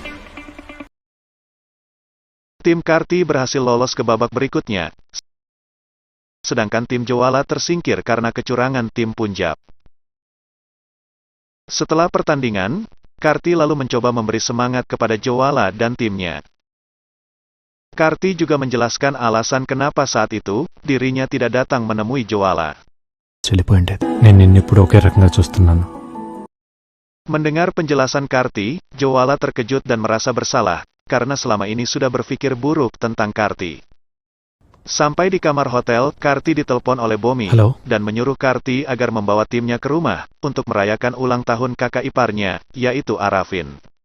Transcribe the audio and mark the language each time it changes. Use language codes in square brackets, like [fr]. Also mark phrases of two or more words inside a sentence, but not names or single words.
[id] Tim Karti berhasil lolos ke babak berikutnya, sedangkan tim Jwala tersingkir karena kecurangan tim Punjab. Setelah pertandingan, Karti lalu mencoba memberi semangat kepada Jwala dan timnya. Karti juga menjelaskan alasan kenapa saat itu, dirinya tidak datang menemui Jwala. [te] నేను నిన్నెప్పుడు ఒకే రకంగా చూస్తున్నాను. [id] Mendengar penjelasan Karti, Jwala terkejut dan merasa bersalah, karena selama ini sudah berpikir buruk tentang Karti. Sampai di kamar hotel, Karti ditelepon oleh Bomi, Halo? dan menyuruh Karti agar membawa timnya ke rumah, untuk merayakan ulang tahun kakak iparnya, yaitu Arafin.